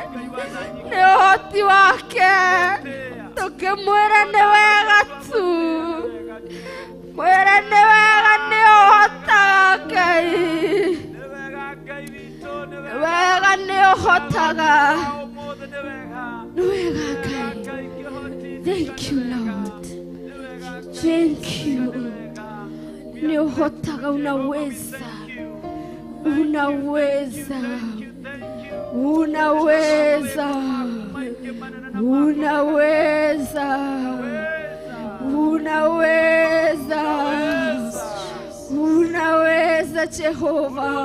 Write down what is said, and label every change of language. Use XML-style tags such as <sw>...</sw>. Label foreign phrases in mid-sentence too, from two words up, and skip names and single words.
<ki>Nĩ ũhoti wake tũkĩmwĩra nĩ wega tu. Mwĩra nĩ wega nĩ ũhotaga Ngai. Nĩ wega nĩ ũhotaga. Nĩ wega Ngai.</ki> <en>Thank you Lord. Thank you.</en> <ki>Nĩ ũhotaga,</ki> <sw>unaweza. Unaweza. Unaweza. Unaweza. Unaweza. Unaweza Jehova.</sw>